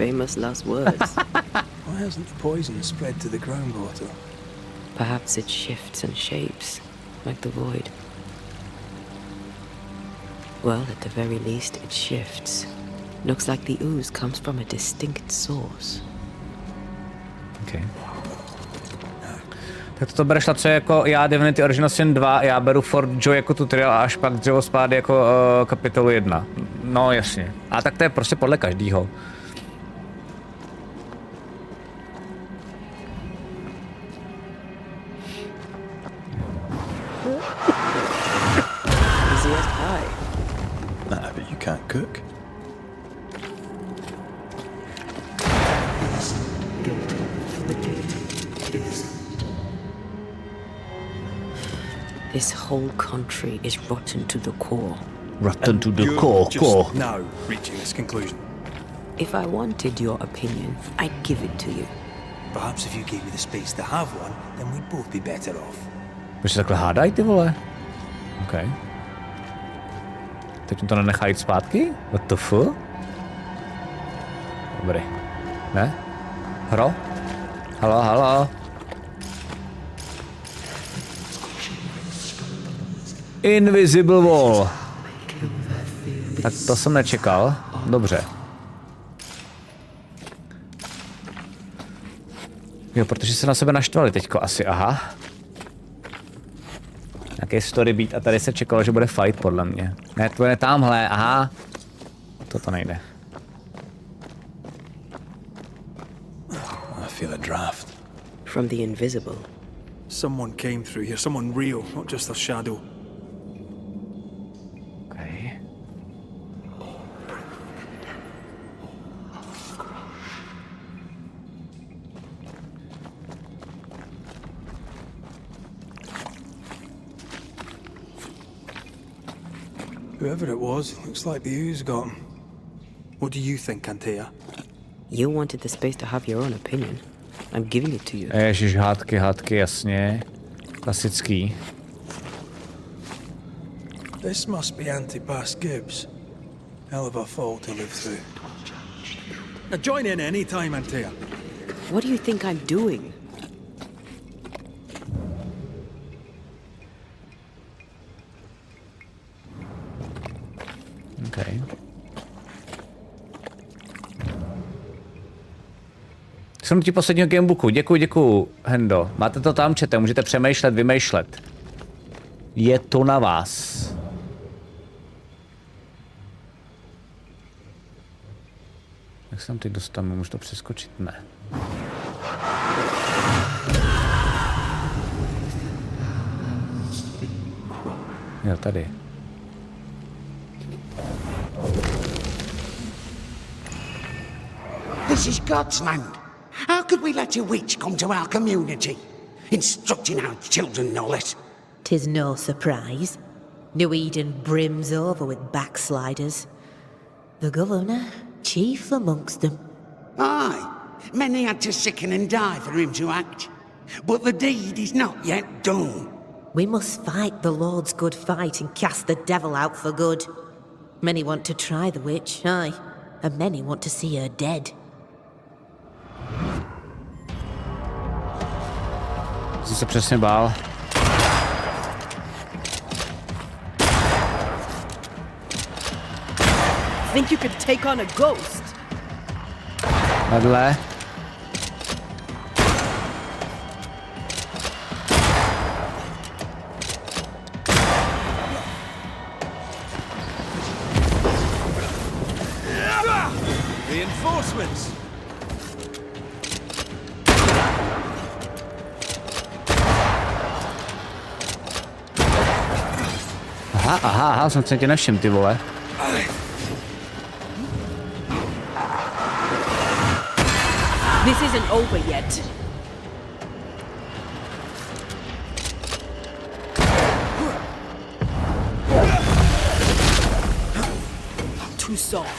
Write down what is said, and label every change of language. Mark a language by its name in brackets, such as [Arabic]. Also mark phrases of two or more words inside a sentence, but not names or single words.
[English] famous last words. Why hasn't the poison spread to the groundwater? Perhaps it shifts and shapes, like the void. Well, at the very least, it shifts. Looks like the ooze comes from a distinct source. Okay. [Czech] Tak to bereš na co jako já Divinity Original Sin 2, já beru For Joy jako tutorial a až pak Dřevospády jako kapitolu 1. No jasně. A tak to je prostě podle každýho. [English] Easy as pie. Nah, but you can't cook. This whole country is rotten to the core. Rotten to the You're core, just now reaching this conclusion. If I wanted your opinion, I'd give it to you. Perhaps if you gave me the space to have one, then we'd both be better off. [Czech] Proč se takhle hádají, ty vole? OK. Teď mi to nenechají zpátky? [English] What the fuck? [Czech] Dobrý. Ne? Hro? Halo, halo. [English] Invisible wall. [Czech] Tak to jsem nečekal. Dobře. Jo, protože se na sebe naštvali teďko asi, aha. Nějaký [English] story beat [Czech] a tady se čekalo, že bude fight podle mě. Ne, to je tamhle, aha. Toto nejde. [English] I feel a draft. From the invisible. Someone came through here, someone real, not just a shadow. Okay. Whoever it was, looks like the ooze got him. What do you think, Antea? You wanted the space to have your own opinion. I'm giving it to you. [Czech] Ježiš, hádky, jasně. Klasický. [English] This must be Antipas Gibbs. Hell of a fall to live through. Now join in any time, Antea. What do you think I'm doing? Okay. [Czech] Shrnutí posledního gamebooku. Děkuju, Hendo. Máte to tam, čete, můžete přemýšlet, vymýšlet. Je to na vás. Jak jsem teď dostanu? Můžu to přeskočit? Ne. Jo, tady. [English] This is God's land. How could we let a witch come to our community? Instructing our children, no less. 'Tis no surprise. New Eden brims over with backsliders. The governor, chief amongst them. Aye, many had to sicken and die for him to act. But the deed is not yet done. We must fight the Lord's good fight and cast the devil out for good. Many want to try the witch, aye, and many want to see her dead. [Czech] Jsi se přesně bál. [English] Think you could take on a ghost? [Czech] Vedle. [English] Reinforcements! [Czech] Aha, jsem se tě nevšiml, ty vole. [English] This isn't over yet. Too soft.